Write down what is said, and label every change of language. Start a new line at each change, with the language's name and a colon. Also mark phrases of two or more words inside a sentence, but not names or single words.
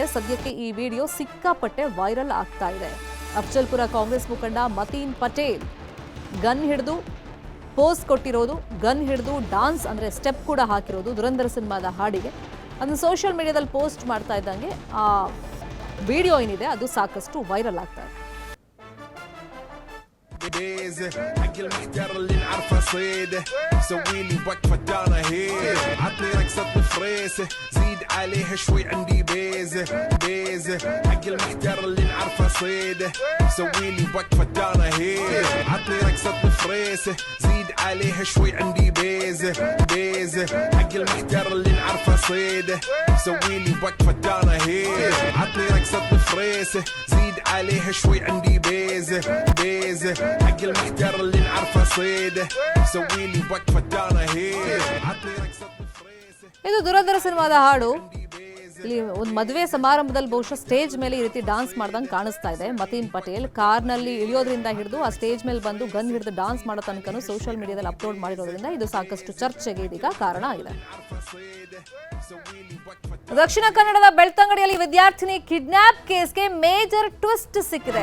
Kannada: ಸದ್ಯಕ್ಕೆ ಈ ವಿಡಿಯೋ ಸಿಕ್ಕಾಪಟ್ಟೆ ವೈರಲ್ ಆಗ್ತಾ ಇದೆ. ಅಫ್ಜಲ್ಪುರ ಕಾಂಗ್ರೆಸ್ ಮುಖಂಡ ಮತೀನ್ ಪಟೇಲ್ ಗನ್ ಹಿಡಿದು ಪೋಸ್ ಕೊಟ್ಟಿರೋದು, ಗನ್ ಹಿಡಿದು ಡಾನ್ಸ್ ಅಂದ್ರೆ ಸ್ಟೆಪ್ ಕೂಡ ಹಾಕಿರೋದು ದುರಂದರ್ ಸಿನಿಮಾದ ಹಾಡಿಗೆ. ಅದನ್ನು
English: social media
Kannada: ಪೋಸ್ಟ್ ಮಾಡ್ತಾ ಇದ್ದಂಗೆ ಆ ವಿಡಿಯೋ ಏನಿದೆ ಅದು ಸಾಕಷ್ಟು ವೈರಲ್ ಆಗ್ತಾ ಇದೆ.
Arabic: حق المحتار اللي نعرفه صيده سويلي وقفه دانا هيك عطني رقصه بفريسه زيد عليها شوي عندي بيزه حق المحتار اللي نعرفه صيده سويلي وقفه دانا هيك عطني رقصه بفريسه زيد عليها شوي عندي بيزه حق المحتار اللي نعرفه صيده سويلي وقفه دانا هيك عطني رقصه بفريسه زيد عليها شوي عندي بيزة بيزة حق المحتار اللي نعرفه صيده سويلي وقفة دانا هيد عطني رقصة فريسة
Kannada: ಇದು ದುರಂಧರ ಸಿನಿಮಾದ ಹಾಡು. ಇಲ್ಲಿ ಒಂದು ಮದುವೆ ಸಮಾರಂಭದಲ್ಲಿ ಬಹುಶಃ ಸ್ಟೇಜ್ ಮೇಲೆ ಈ ರೀತಿ ಡಾನ್ಸ್ ಮಾಡ್ದಂಗೆ ಕಾಣಿಸ್ತಾ ಇದೆ. ಮತೀನ್ ಪಟೇಲ್ ಕಾರ್ನಲ್ಲಿ ಇಳಿಯೋದ್ರಿಂದ ಹಿಡಿದು ಆ ಸ್ಟೇಜ್ ಮೇಲೆ ಬಂದು ಗನ್ ಹಿಡಿದು ಡಾನ್ಸ್ ಮಾಡೋ ತನಕನೂ
English: social media upload
Kannada: ಮಾಡಿರೋದ್ರಿಂದ ಇದು ಸಾಕಷ್ಟು ಚರ್ಚೆಗೆ ಇದೀಗ ಕಾರಣ ಆಗಿದೆ. ದಕ್ಷಿಣ ಕನ್ನಡದ ಬೆಳ್ತಂಗಡಿಯಲ್ಲಿ ವಿದ್ಯಾರ್ಥಿನಿ
English: kidnap case major twist
Kannada: ಸಿಕ್ಕಿದೆ.